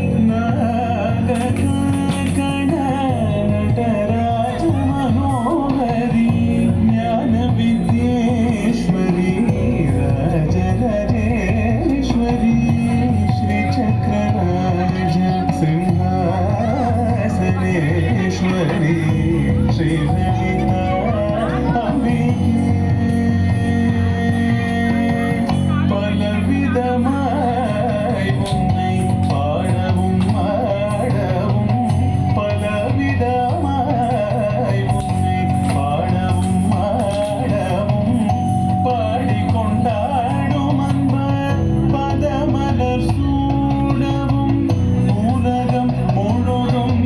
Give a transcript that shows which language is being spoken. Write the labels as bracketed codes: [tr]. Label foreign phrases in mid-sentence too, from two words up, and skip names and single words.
[sa] नागकण नटराज मनोहरी ज्ञान विद्येश्वरी राजराजेश्वरी श्रीचक्रराज सिंहासनेश्वरी श्रीललिता अंबिके [ta] பலவிதமாய் உன்னை பாடவும் ஆடவும் பலவிதமாய் உன்னை பாடவும் ஆடவும் பாடிக்கொண்டாடும் அன்பர் பதமலர் சூடவும் உலகம் முழுதும்